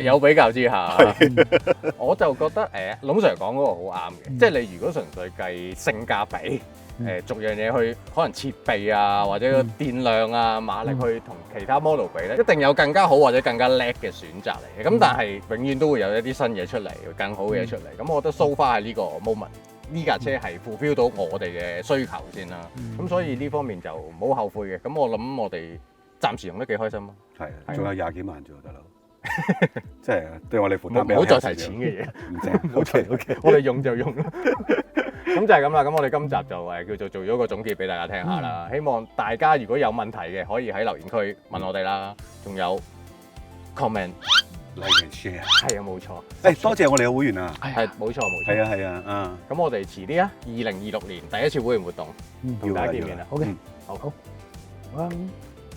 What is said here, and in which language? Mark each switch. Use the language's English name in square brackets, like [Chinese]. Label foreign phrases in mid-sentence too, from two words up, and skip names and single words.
[Cantonese] 有比較之下，我就覺得龍 Sir 講嗰個好啱嘅，即係你如果純粹計性價比，逐樣嘢去可能設備啊，或者個電量啊、馬力去同其他 model 比咧，一定有更加好或者更加叻嘅選擇嚟嘅。咁但係永遠都會有一啲新嘢出嚟，更好嘅嘢出嚟。咁我覺得 [English] so far [Cantonese] 係呢個 moment 呢架車係 fulfill 到我哋嘅需求先啦。咁所以呢方面就唔好後悔嘅。咁我諗我哋暫時用得幾開心咯。係，仲有20幾萬啫喎，大佬。即係對我哋負擔比較唔好再提錢嘅嘢，唔正。OK，我哋用就用啦。咁就係咁啦。咁我哋今集就叫做做咗個總結俾大家聽下啦。希望大家如果有問題嘅，可以喺留言區問我哋啦。仲有 comment [English] like and share。 [Cantonese] 係啊，冇錯。誒，多謝我哋嘅會員啊。係冇錯冇錯。係啊係啊，啊。咁我哋遲啲啊，2026年第一次會員活動同大家見面啦。好嘅，好。好。